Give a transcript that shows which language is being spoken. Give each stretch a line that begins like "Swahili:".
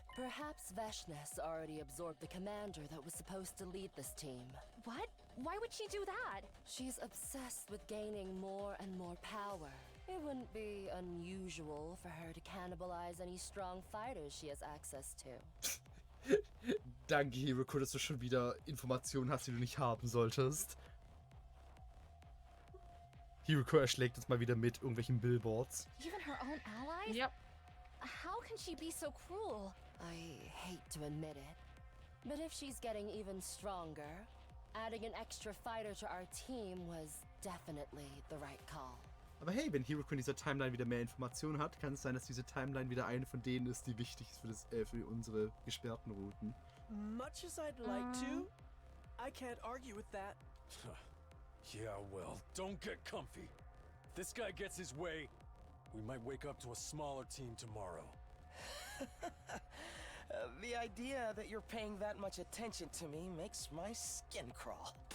English: Perhaps Veshness already absorbed the commander that was supposed to lead this team. What? Why would she do that? She's obsessed with gaining more and more power. It wouldn't be unusual for her to cannibalize any strong fighters she has access to.
German: Danke, Hiroko, dass du schon wieder Informationen hast, die du nicht haben solltest. Hiroko erschlägt uns mal wieder mit irgendwelchen Billboards.
English: Even her own allies? Yep. How can she be so cruel? I hate to admit it, but if she's getting even stronger, adding an extra fighter to our team was definitely the right call.
German: Aber hey, wenn Hiroko in dieser Timeline wieder mehr Informationen hat, kann es sein, dass diese Timeline wieder eine von denen ist, die wichtig ist für unsere gesperrten Routen.
English: Much as I'd like to, I can't argue with that. Yeah, well, don't get comfy. If this guy gets his way, we might wake up to a smaller team tomorrow. The idea that you're paying that much attention to me makes my skin crawl.